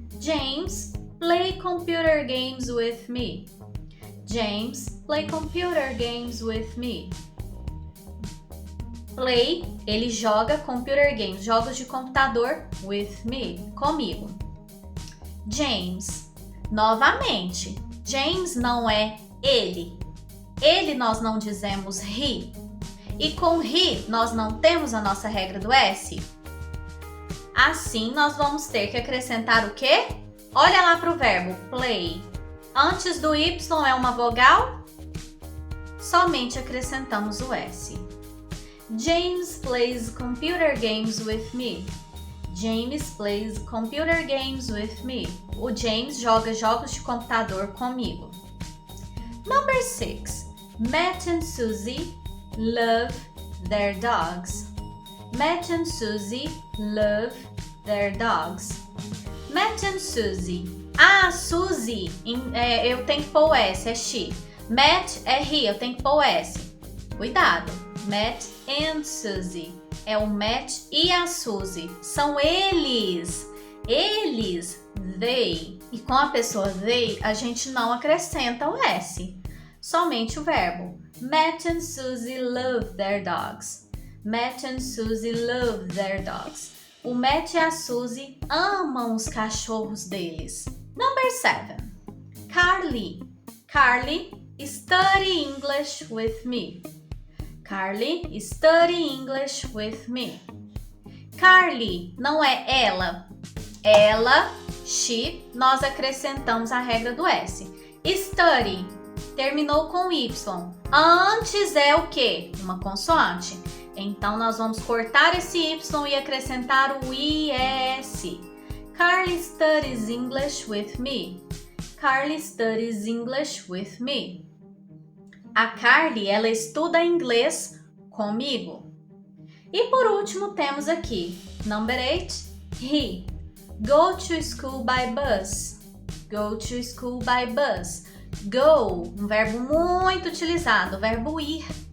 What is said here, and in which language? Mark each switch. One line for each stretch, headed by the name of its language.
English: James, play computer games with me. James, play computer games with me.
Portuguese: Play, ele joga
English: computer games,
Portuguese: jogos de computador,
English: with me,
Portuguese: comigo. James, novamente, James não é ele. Ele nós não dizemos he. E com he nós não temos a nossa regra do S. Assim nós vamos ter que acrescentar o quê? Olha lá para o verbo play. Antes do Y é uma vogal? Somente acrescentamos o S.
English: James plays computer games with me. James plays computer games with me.
Portuguese: O James joga jogos de computador comigo.
English: Number 6. Matt and Susie love their dogs. Matt and Susie love their dogs. Matt and Susie.
Portuguese: Ah, Susie, eu tenho que pôr o S, é she. Matt é he, eu tenho que pôr o S. Cuidado. Matt and Susie. É o Matt e a Susie. São eles. Eles, they. E com a pessoa they, a gente não acrescenta o S. Somente o verbo.
English: Matt and Susie love their dogs. Matt and Susie love their dogs.
Portuguese: O Matt e a Susie amam os cachorros deles.
English: Number 7.
Portuguese: Carly.
English: Carly, study English with me. Carly, study English with me.
Portuguese: Carly não é ela. Ela, she, nós acrescentamos a regra do S. Study, terminou com Y. Antes é o quê? Uma consoante. Então, nós vamos cortar esse Y e acrescentar o IS.
English: Carly studies English with me. Carly studies English with me.
Portuguese: A Carly, ela estuda inglês comigo. E por último, temos aqui,
English: number 8,
Portuguese: he.
English: Go to school by bus. Go to school by bus.
Portuguese: Go, um verbo muito utilizado, o verbo ir.